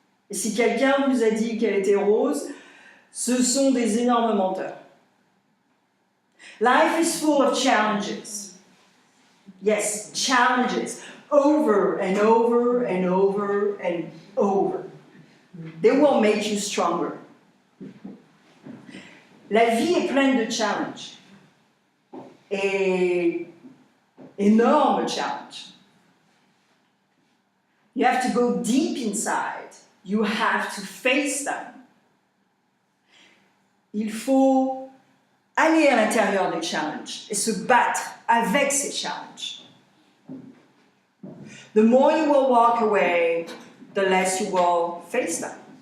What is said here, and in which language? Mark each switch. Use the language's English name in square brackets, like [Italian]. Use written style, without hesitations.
[French] Et si quelqu'un vous a dit qu'elle était rose, ce sont des énormes menteurs. [English] Life is full of challenges. Yes, challenges. Over and over and over and over. They will make you stronger. [French] La vie est pleine de challenges. Et énorme challenge. [English] You have to go deep inside. You have to face them. [French] Il faut aller à l'intérieur des challenges et se battre avec ces challenges. [English] The more you will walk away, the less you will face them.